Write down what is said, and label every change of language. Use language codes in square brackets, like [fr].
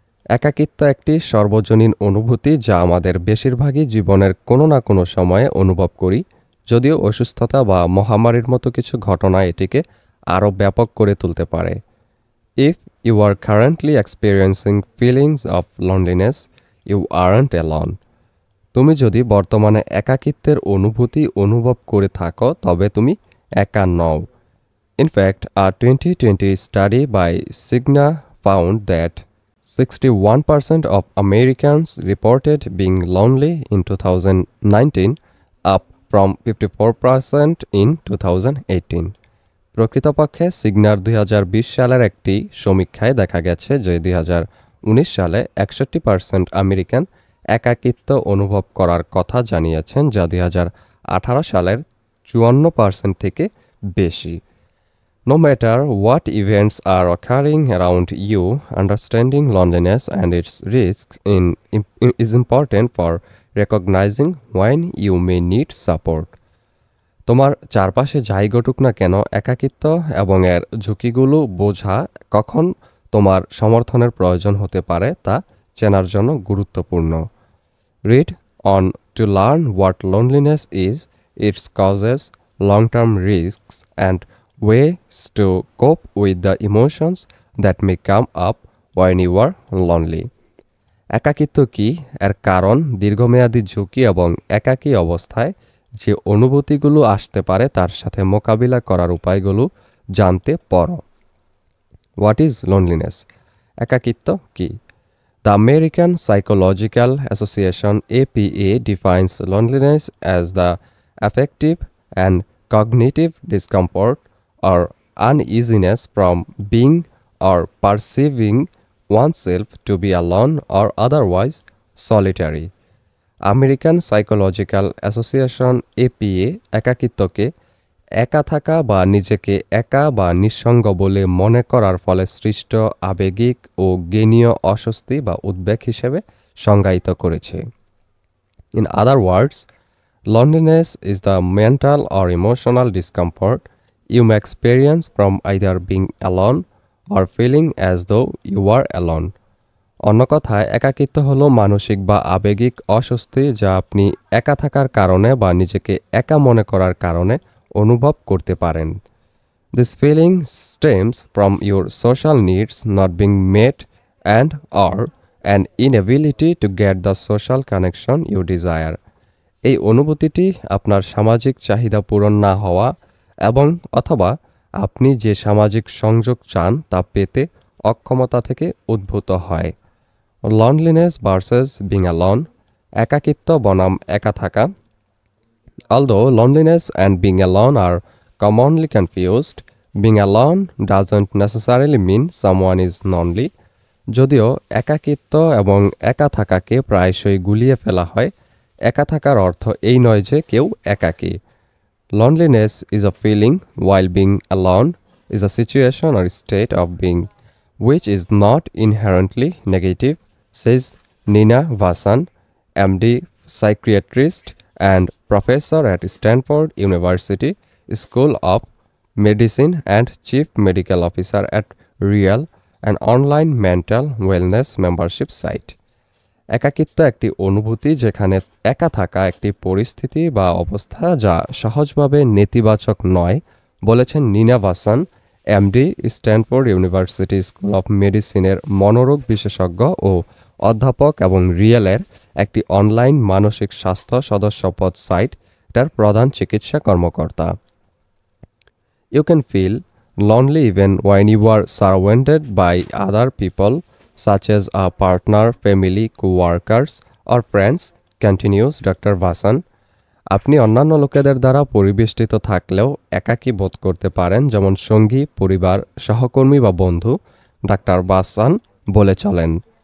[bn] একাকিত্ব একটি সর্বজনীন অনুভূতি যা আমাদের বেশিরভাগই জীবনের কোনো না কোনো সময়ে অনুভব করি, যদিও অসুস্থতা বা মহামারীর মতো কিছু ঘটনা এটিকে আরও ব্যাপক করে তুলতে পারে। [en] If you are currently experiencing feelings of loneliness, you aren't alone. [bn] তুমি যদি বর্তমানে একাকিত্বের অনুভূতি অনুভব করে থাকো তবে তুমি একা নও। [en] In fact a 2020 study by Cigna found that 61% of Americans reported being lonely in 2019, up from 54% in 2018. [bn] প্রকৃতপক্ষে সিগনার 2020 সালের একটি সমীক্ষায় দেখা গেছে যে 2019 সালে 61% আমেরিকান একাকিত্ব অনুভব করার কথা জানিয়েছেন, যা 2018 সালের 54% থেকে বেশি। [en] No matter what events are occurring around you, understanding loneliness and its risks is important for recognizing when you may need support. [bn] তোমার চারপাশে যাই ঘটুক না কেন, একাকিত্ব এবং এর ঝুঁকিগুলো বোঝা কখন তোমার সমর্থনের প্রয়োজন হতে পারে তা চেনার জন্য গুরুত্বপূর্ণ। [en] Read on to learn what loneliness is, its causes, long-term risks, and ways to cope with the emotions that may come up when you are lonely. [bn] একাকিত্ব কী, এর কারণ, দীর্ঘমেয়াদী ঝুঁকি এবং একাকী অবস্থায় যে অনুভূতিগুলো আসতে পারে তার সাথে মোকাবিলা করার উপায়গুলো জানতে পড়ো। [en] what is loneliness, [bn] একাকিত্ব কী? [en] The American Psychological Association APA defines loneliness as the affective and cognitive discomfort or uneasiness from being or perceiving oneself to be alone or otherwise solitary. [bn] American psychological association APA একাকিত্বকে একা থাকা বা নিজেকে একা বা নিঃসঙ্গ বলে মনে করার ফলে সৃষ্ট আবেগিক ও জ্ঞানীয় অস্বস্তি বা উদ্বেগ হিসেবে সংজ্ঞায়িত করেছে। [en] In other words, loneliness is the mental or emotional discomfort you may experience from either being alone or feeling as though you are alone. [bn] অন্য কথায়, একাকিত্ব হলো মানসিক বা আবেগিক অস্বস্তি যা আপনি একা থাকার কারণে বা নিজেকে একা মনে করার কারণে অনুভব করতে পারেন। [en] This feeling stems from your social needs not being met and or an inability to get the social connection you desire. [bn] এই অনুভূতিটি আপনার সামাজিক চাহিদা পূরণ না হওয়া এবং অথবা আপনি যে সামাজিক সংযোগ চান তা পেতে অক্ষমতা থেকে উদ্ভূত হয়। [en] Loneliness versus being alone, [bn] একাকিত্ব বনাম একা থাকা। [en] Although loneliness and being alone are commonly confused, being alone doesn't necessarily mean someone is lonely. [bn] যদিও একাকিত্ব এবং একা থাকাকে প্রায়শই গুলিয়ে ফেলা হয়, একা থাকার অর্থ এই নয় যে কেউ একাকী। [en] Loneliness is a feeling, while being alone is a situation or state of being, which is not inherently negative, says Nina Vasan, MD, psychiatrist and professor at Stanford University School of Medicine and chief medical officer at Real, an online mental wellness membership site. [bn] একাকিত্ব একটি অনুভূতি যেখানে একা থাকা একটি পরিস্থিতি বা অবস্থা যা সহজভাবে নেতিবাচক নয়, বলেছেন নিনা ভাসান, MD, Stanford university school of মেডিসিনের মনোরোগ বিশেষজ্ঞ ও অধ্যাপক এবং রিয়েলের একটি অনলাইন মানসিক স্বাস্থ্য সদস্যপদ সাইটটার প্রধান চিকিৎসা কর্মকর্তা। [en] You can feel lonely even when you are surrounded by other people, such as a partner, family, co-workers, or friends, continues Dr. Vasan. [bn] আপনি অন্যান্য লোকেদের দ্বারা পরিবেষ্টিত থাকলেও একাকী বোধ করতে পারেন, যেমন সঙ্গী, পরিবার, সহকর্মী বা বন্ধু, ডাক্তার ভাসান বলে চলেন।